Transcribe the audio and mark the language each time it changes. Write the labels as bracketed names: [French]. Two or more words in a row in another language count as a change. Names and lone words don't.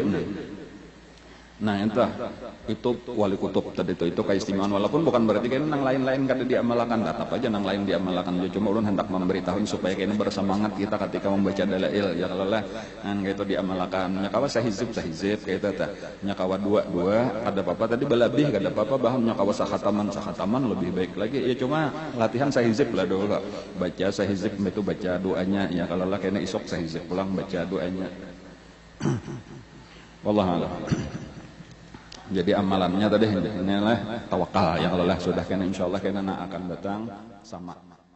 [Banjar] Nah itu wali kutub tadi itu keistimewaan walaupun bukan berarti kan nang lain-lain kada diamalkan tetap aja nang lain diamalkan cuma ulun hendak memberitahu supaya kini bersemangat kita ketika membaca dalail ya kalau lah gitu diamalkan nyakawa sahizib kayak itu nyakawa dua ada apa tadi belabih kada apa bahkan nyakawa sahataman lebih baik lagi ya cuma latihan sahizib lah dulu baca sahizib itu baca doanya ya kalau lah kena isok sahizib pulang baca doanya. [Arabic] والله أعلم. [Banjar] Jadi amalannya tadi inilah tawakal ya kalau lah sudah kena insyaallah kena akan datang sama